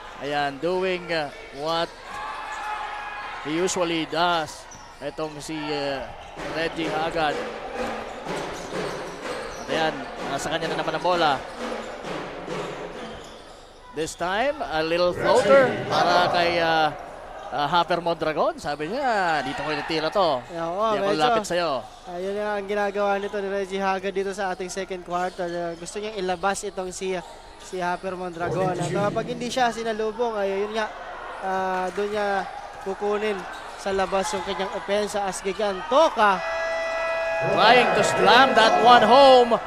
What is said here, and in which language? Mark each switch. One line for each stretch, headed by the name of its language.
English: Ayan, doing what he usually does.
Filipino: Itong si Reggie Hagad. At ayan, nasa kanya na naman ang bola.
English: This time, a little floater para kay Hafer Mondragon.
Filipino: Sabi niya, dito ko ititira to. Hindi ako lapit sa'yo. Yun ang ginagawa nito ni Reggie Hagad dito sa ating second quarter. Gusto niyang ilabas itong si Hafer Mondragon. At kapag hindi siya sinalubong, yun nga, doon niya kukunin sa labas yung kanyang opensa as Gigantoka.
English: Trying to slam that one home.